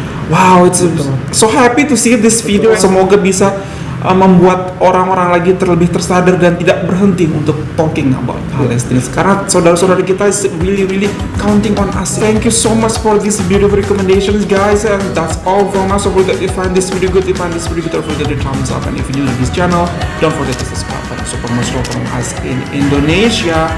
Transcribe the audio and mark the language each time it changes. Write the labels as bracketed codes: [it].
[en] Wow, it's so happy to see this video. [id] Semoga bisa membuat orang-orang lagi terlebih tersadar dan tidak berhenti untuk [en] talking about Palestine. [id] Karena saudara-saudara kita [en] is really counting on us. Thank you so much for these beautiful recommendations, guys. And that's all from us. So if you find this video good, don't forget to thumbs up. And if you're new to this channel, don't forget to subscribe. And support most from us in Indonesia.